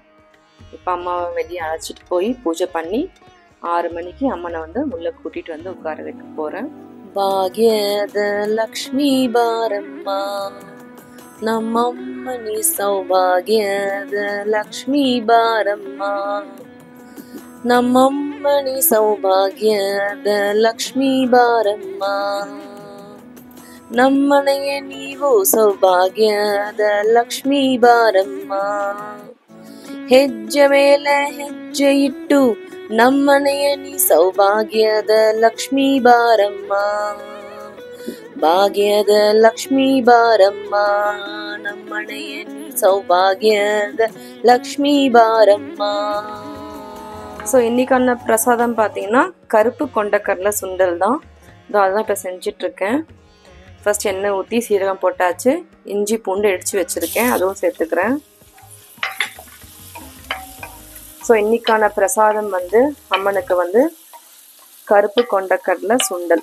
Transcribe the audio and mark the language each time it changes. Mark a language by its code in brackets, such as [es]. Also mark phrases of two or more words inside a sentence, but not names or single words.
[ta] இப்போ அம்மாவை வெளியே அழைச்சிட்டு போய் பூஜை பண்ணி 6 மணிக்கு அம்மனை வந்து உள்ளே கூட்டிகிட்டு வந்து உட்கார வைக்க போகிறேன். [kn] ಭಾಗ್ಯದ ಲಕ್ಷ್ಮೀ ಬಾರಮ್ಮ ನಮ್ಮಮ್ಮಣಿ ಸೌಭಾಗ್ಯದ ಲಕ್ಷ್ಮೀ ಬಾರಮ್ಮ ನಮ್ಮಮ್ಮಣಿ சௌபாகியದ ಲಕ್ಷ್ಮೀ ಬಾರಮ್ಮ ನಮ್ಮನೆಯ ನೀವು ಸೌಭಾಗ್ಯದ ಲಕ್ಷ್ಮೀ ಬಾರಮ್ಮ ಹೆಜ್ಜೆ ಮೇಲೆ ಹೆಜ್ಜೆ ಇಟ್ಟು ನಮ್ಮನೆಯ ನೀ ಸೌಭಾಗ್ಯದ ಲಕ್ಷ್ಮೀ ಬಾರಮ್ಮ ಭಾಗ್ಯದ ಲಕ್ಷ್ಮೀ ಬಾರಮ್ಮ ನಮ್ಮನೆಯ ನೀ ಸೌಭಾಗ್ಯದ ಲಕ್ಷ್ಮೀ ಬಾರಮ್ಮ. [ta] ஸோ இன்றைக்கான பிரசாதம் பார்த்தீங்கன்னா கருப்பு கொண்டக்கடலை சுண்டல் தான். அதெல்லாம் இப்போ செஞ்சிட்ருக்கேன். ஃபஸ்ட் எண்ணெய் ஊற்றி சீரகம் போட்டாச்சு, இஞ்சி பூண்டு இடித்து வச்சுருக்கேன், அதுவும் சேர்த்துக்கிறேன். ஸோ இன்றைக்கான பிரசாதம் வந்து அம்மனுக்கு வந்து கருப்பு கொண்டக்கடலை சுண்டல்.